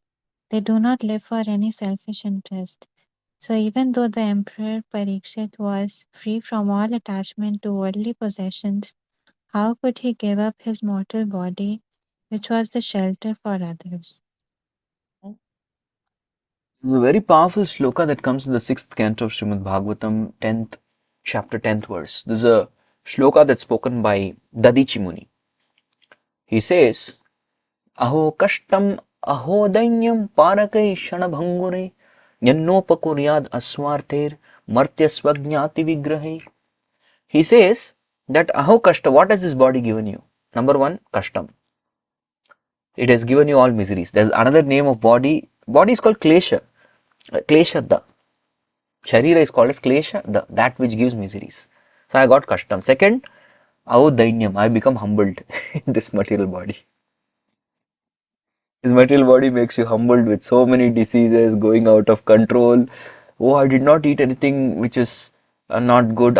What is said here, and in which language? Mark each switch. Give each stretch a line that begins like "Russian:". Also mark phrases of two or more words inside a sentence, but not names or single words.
English: They do not live for any selfish interest. So even though the Emperor Parikshit was free from all attachment to worldly possessions, how could he give up his mortal body, which was the shelter for others? It's a very powerful shloka that comes in the 6th canto of Srimad Bhagavatam, 10th chapter, 10th verse. This is a shloka that's spoken by Dadichi Muni. He says,
Sanskrit: Aho kashtam aho dainyam parakai shanabhangure nyannopakuryad aswarther Martya Swajnati Vigrahi.
English: He says that
Sanskrit: Aho Kashta,
English: what has this body given you? Number one, Kashtam. It has given you all miseries. There's another name of body. Body is called Klesha. Kleshadda. Sharira is called as Klesha, that which gives miseries. So I got Kashtam. Second,
Sanskrit: Aho Dainyam.
English: I become humbled in this material body. This material body makes you humbled with so many diseases going out of control. Oh, I did not eat anything which is not good.